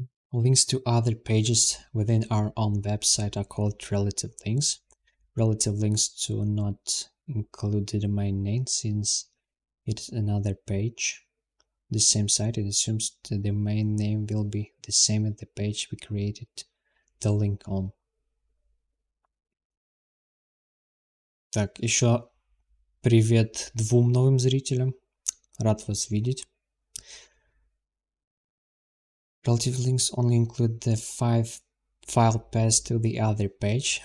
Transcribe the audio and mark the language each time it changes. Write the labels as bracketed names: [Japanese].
[English] Links to other pages within our own website are called relative links. Relative links do not include the domain name since it's another page. The same site, it assumes the domain name will be the same as the page we created the link on. [Russian] Так, еще привет двум новым зрителям. Рад вас видеть. [English] Relative links only include the file path to the other page.